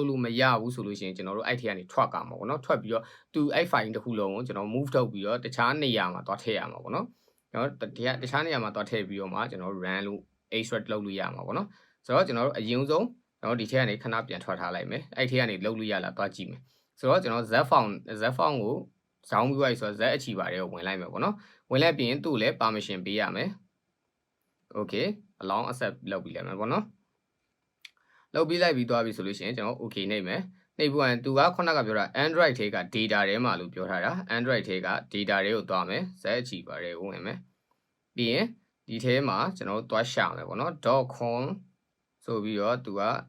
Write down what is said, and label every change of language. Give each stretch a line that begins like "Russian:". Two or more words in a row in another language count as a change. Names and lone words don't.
Burmese: လို့မရဘူးဆိုလို့ရှိရင်ကျွန်တော်တို့အဲ့ထဲကနေထွက်ကြမှာပေါ့နော်ထွက်ပြီးတော့သူအဲ့ file တစ်ခုလုံးကိုကျွန်တော် move ထုတ်ပြီးတော့တခြားနေရာမှာသွားထည့်ရမှာပေါ့နော်ကျွန်တော်တခြားနေရာ မှာသွားထည့်ပြီးတော့မှကျွန်တော်တို့ run လို့ extract လုပ်လို့ရမှာပေါ့နော်ဆိုတော့ကျွန်တော်တို့အရင်ဆုံးကျွန်တော်ဒီထဲကနေခဏပြန်ထွက်ထားလိုက်မယ်အဲ့ထဲကနေလုပ် လို့ရလားသွားကြည့်မယ်ဆိုတော့ကျွန်တော် ZFont ကိုဇောင်းပြီးလိုက်ဆိုတော့ Z အချီပါတယ်ကိုဝင်လိုက်မယ်ပေါ့နော်ဝင်လိုက်ပြီးရင်သူ့လည်း permission ပေးရမယ်
English: okay allow accept
Burmese: လုပ်ပြီးလိုက်မယ်ပေါ့နော်လုပ်ပြီးလိုက်ပြီးသွားပြီဆိုလို့ရှိရင်ကျွန်တော် okay နှိပ်မယ်နှိပ်ပြီးရင်သူကခုနကပြောတာ Android ထဲက data ထဲမှာလို့ပြောထားတာ Android ထဲက data တွေကိုသွားမယ် Z အချီပါတယ်ကိုဝင်မယ်ပြီးရင်ဒီထဲမှာကျွန်တော်သွားရှာမယ်ပေါ့နော် .com ဆိုပြီးတော့သူက